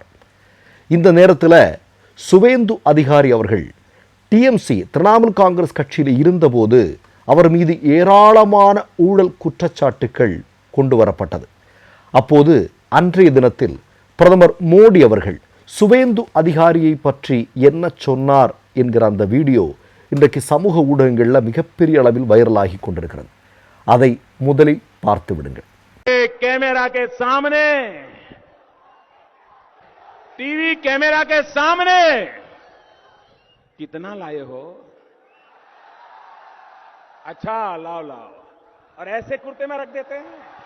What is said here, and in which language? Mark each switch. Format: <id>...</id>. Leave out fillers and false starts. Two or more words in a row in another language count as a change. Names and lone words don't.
<ta>இந்த நேரத்தில் சுவேந்து அதிகாரி அவர்கள் டிஎம்சி திரிணாமுல் காங்கிரஸ் கட்சியில் இருந்தபோது அவர் மீது ஏராளமான ஊழல் குற்றச்சாட்டுக்கள் கொண்டு வரப்பட்டது. அப்போது அன்றைய தினத்தில் பிரதமர் மோடி அவர்கள் சுவேந்து அதிகாரியை பற்றி என்ன சொன்னார் என்கிற அந்த வீடியோ இன்றைக்கு சமூக ஊடகங்களில் மிகப்பெரிய அளவில் வைரலாகி கொண்டிருக்கிறது. அதை முதலில் பார்த்து விடுங்கள்.</ta> <hi>कैमरा के सामने, टीवी कैमरा के सामने कितना लाए हो? अच्छा, लाओ लाओ, और ऐसे कुर्ते में रख देते हैं.</hi>